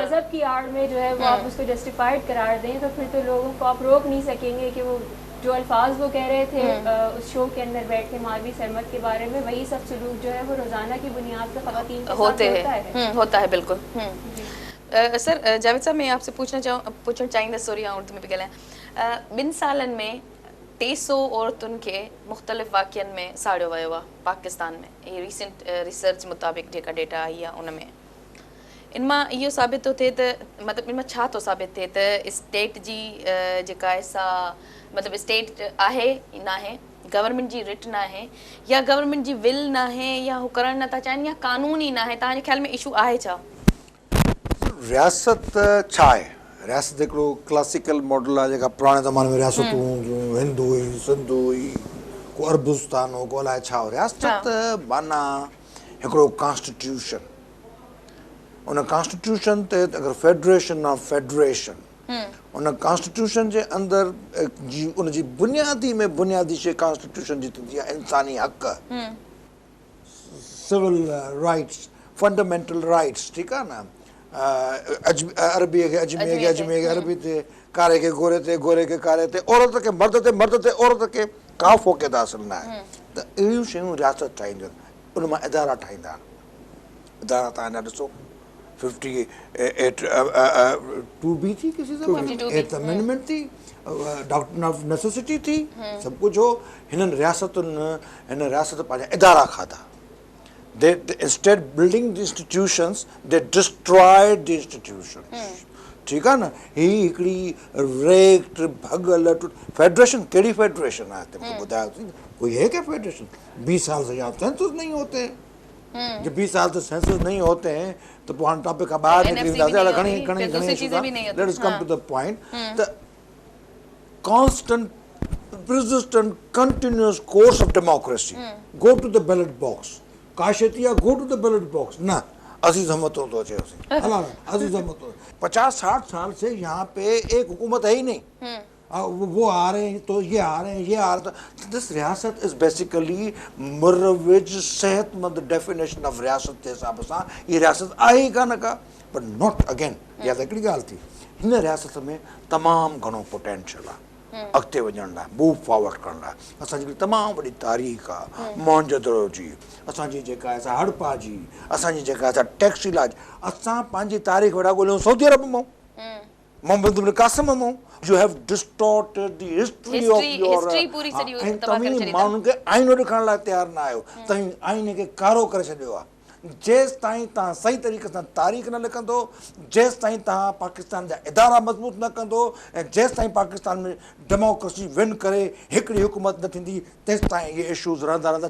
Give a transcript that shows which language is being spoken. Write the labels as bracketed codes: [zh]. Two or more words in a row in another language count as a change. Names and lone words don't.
[ur] مذہب کی آڑ میں جو ہے وہ آپ اسکو جسٹیفائیڈ قرار دیں، تو پھر تو لوگوں کو آپ روک نہیں سکیں گے کہ وہ جو الفاظ وہ کہہ رہے تھے اس شو کے اندر بیٹھ کے مالوی سرمد کے بارے میں، وہی سب سلوک جو ہے وہ روزانہ کی بنیاد پر خواتین کے ساتھ ہوتا ہے بالکل۔ سر جاوید صاحب، میں آپسے پوچھنا [sd] चाहींदा सोरिया उर्दू में भी ॻाल्हायां, ॿिनि सालनि में 300 औरतुनि खे मुख़्तलिफ़ वाक़िअनि में साड़ियो वियो आहे पाकिस्तान में। ये [en] recent research [sd] मुताबिक़ जेका डेटा आई आहे उन में इन मां इहो साबित थो थिए त मतिलबु इन मां छा थो साबित थिए त स्टेट जी जेका ऐसा मतिलबु स्टेट आहे न आहे, गवर्नमेंट जी रिट न आहे, या गवर्नमेंट जी विल न आहे, या हू करणु नथा चाहिनि, या कानून ई न आहे? तव्हांजे ख़्याल में इशू आहे छा? रियासत छा आहे? रियासत हिकिड़ो [en] classical model [sd] आहे, जेका पुराणे ज़माने में रियासतूं हूंदियूं, हिंदू हुई, सिंधु हुई, को अरबुस्तान हो, को अलाए छा हो। रियासत माना हिकिड़ो कॉन्स्टिट्यूशन, उन कॉन्स्टिट्यूशन ते अगरि [en] federation of federation, [sd] उन कॉन्स्टिट्यूशन जे अंदरि जी उन जी बुनियादी में बुनियादी शइ कॉन्स्टिट्यूशन जी थींदी आहे इंसानी हक़, [en] civil rights, fundamental rights, [sd] ठीकु आहे न। अरबीअ खे अजमीअ खे अजमीअ खे अरबी ते, कारे खे गोरे ते, गोरे खे कारे ते, औरत खे मर्द ते, मर्द ते औरत खे का फ़ोक़ियत हासिल न आहे। त अहिड़ियूं शयूं रियासत ठाहींदियूं आहिनि, उन मां इदारा ठाहींदा आहिनि। इदारा तव्हां अञा ॾिसो 58(2)B थी, [ur] کسی زمانے [en] 8th amendment [sd] थी, [en] doctrine of necessity [sd] थी, सभु कुझु हो। हिननि रियासतुनि हिन रियासत पंहिंजा इदारा खाधा। [en] They instead building the institutions, they destroyed the institutions. [sd] ठीकु आहे न। ही हिकिड़ी रेक्ट भगल फेडरेशन, कहिड़ी फेडरेशन आहे हिते मूंखे ॿुधायो थी? [ur] کوئی ہے کیا فیڈریشن? 20 سال سے یہاں سینسس نہیں ہوتے ہیں. جب 20 سال سے سینسس نہیں ہوتے ہیں تو پرانے ٹاپک کا باہر [sd] निकली वेंदासीं। [en] घणी let us come to the point. द constant, persistent, continuous course of democracy. Go to the ballot box. [ur] काशतिया [en] go to the ballot box [ur] نا، عزیز احمد تو اچھے عزیز احمد 50-60 سال سے یہاں پہ ایک حکومت ہے ہی نہیں. وہ آ رہے ہیں تو یہ آ رہے ہیں، یہ آ رہے ہیں. [sd] दिस रियासत [en] is basically [sd] मुरविज सेहतमंद [en] definition of [sd] रियासत के हिसाब सां ये रियासत आहे ई कान का, [en] but not again. [sd] या त हिकिड़ी ॻाल्हि थी, हिन रियासत में तमामु घणो पोटेंशियल आहे अॻिते वञण लाइ, [en] move forward [sd] करण लाइ। असांजी तमामु वॾी तारीख़ आहे, मोहनजोदड़ो जी, असांजी जेका आहे हड़प्पा जी, असांजी जेका आहे टैक्स इलाज। असां पंहिंजी तारीख़ वेठा ॻोल्हियूं सऊदी अरब मां, मोहम्मद बिन कासिम मां। [en] you have distorted the history of your, [sd] ऐं तव्हीं माण्हुनि खे आईनो ॾेखारण लाइ तयारु न आहियो, तव्हीं आईने खे कारो करे छॾियो आहे। जेसि ताईं तव्हां सही तरीक़े सां तारीख़ न लिखंदो, जेसि ताईं तव्हां पाकिस्तान जा इदारा मज़बूत न कंदो, ऐं जेसि ताईं पाकिस्तान में डेमोक्रेसी विन करे हिकिड़ी हुकूमत न थींदी, तेसि ताईं इहे इशूज़ रहंदा रहंदा।